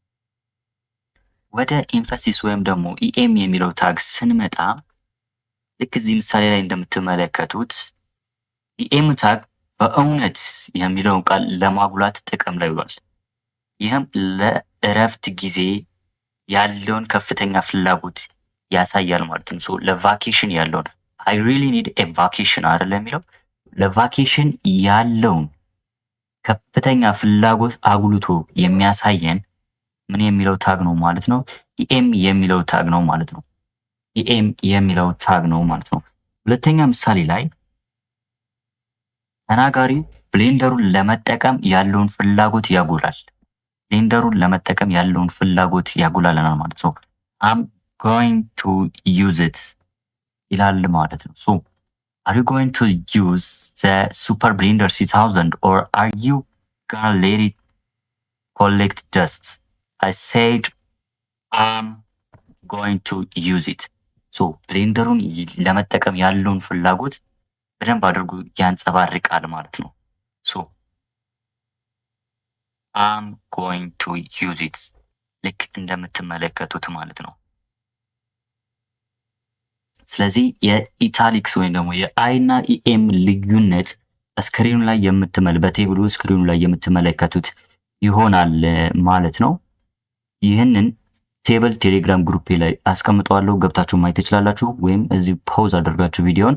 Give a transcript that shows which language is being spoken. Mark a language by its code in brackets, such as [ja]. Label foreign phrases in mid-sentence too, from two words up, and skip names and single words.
[am] ወደ ኤምፋሲስ ወይም ደግሞ ኢኤም የሚለው ታግ ስንመጣ ልክ እዚህ ምሳሌ ላይ እንደምትመለከቱት ኢኤም ታግ በእውነት የሚለውን ቃል ለማጉላት ጥቅም ላይ ውሏል። ይህም ለእረፍት ጊዜ ያለውን ከፍተኛ ፍላጎት ያሳያል ማለት ነው። ለቫኬሽን ያለውን [en] I really need a vacation [am] አይደል የሚለው ለቫኬሽን ያለውን ከፍተኛ ፍላጎት አጉልቶ የሚያሳየን ምን የሚለው ታግ ነው ማለት ነው? ኢኤም የሚለው ታግ ነው ማለት ነው። ኢኤም የሚለው ታግ ነው ማለት ነው። ሁለተኛ ምሳሌ ላይ ተናጋሪው ብሌንደሩን ለመጠቀም ያለውን ፍላጎት ያጎላል። ብሌንደሩን ለመጠቀም ያለውን ፍላጎት ያጎላልናል ማለት ነው። [en] I'm going to use it [am] ይላል ማለት ነው። [en] So are you going to use the Super Blender 3000 or are you gonna let it collect dust? I said I'm going to use it. [am] So ብሌንደሩን ለመጠቀም ያለውን ፍላጎት በደንብ አድርጎ ያንጸባርቃል ማለት ነው። [en] So I'm going to use it [am] ልክ እንደምትመለከቱት ማለት ነው። ስለዚህ የኢታሊክስ ወይም ደግሞ የአይ እና ኢኤም ልዩነት ስክሪኑ ላይ በቴብሉ ስክሪኑ ላይ የምትመለከቱት ይሆናል ማለት ነው። ይህንን ቴብል ቴሌግራም ግሩፕ ላይ አስቀምጠዋለሁ፣ ገብታችሁ ማየት ትችላላችሁ፣ ወይም እዚህ ፖዝ አድርጋችሁ ቪዲዮን